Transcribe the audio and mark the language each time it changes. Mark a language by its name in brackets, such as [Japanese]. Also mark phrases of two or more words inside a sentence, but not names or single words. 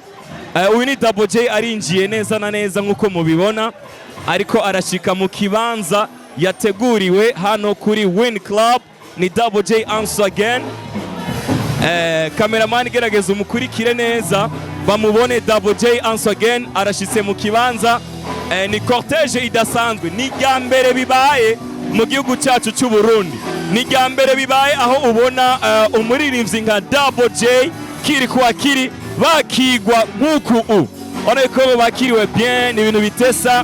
[Rundi] Uyu ni Double J arinjiye neza na neza nkuko mubibona, ariko arashika mu kibanza yateguriwe hano kuri Win Club. Ni Double J [English] once again. [Rundi] Cameraman gerageza umukurikire neza bamubone. Double J [English] once again [Rundi] arashitse mu kibanza. Ni cortege idasanzwe, ni ryambere bibaye mu gihugu cyacu cy'u Burundi, ni ryambere bibaye aho ubona umuririmbyi nka Double J Kiriko Akili bakigwa nk'uku ariko bakiriwe bien, ni ibintu bitesa.